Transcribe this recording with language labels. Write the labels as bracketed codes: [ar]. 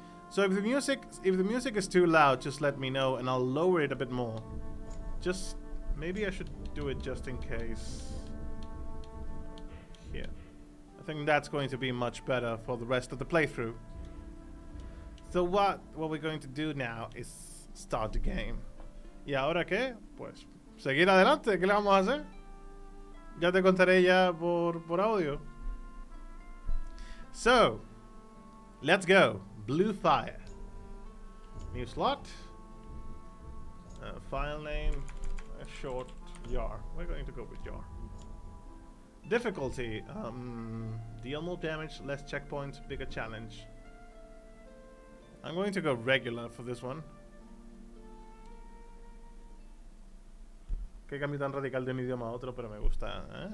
[en] So if the music is too loud, just let me know and I'll lower it a bit more. Just maybe I should do it just in case. Here. I think that's going to be much better for the rest of the playthrough. So what we're going to do now is start the game. [es] ¿Y ahora qué? Pues seguir adelante. ¿Qué le vamos a hacer? Ya te contaré ya por audio. [en] So, let's go. Blue Fire. New slot. File name. Short Yar. We're going to go with Yar. Difficulty. Deal more damage, less checkpoints, bigger challenge. I'm going to go regular for this one. [es] Qué cambio tan radical de un idioma a otro, pero me gusta.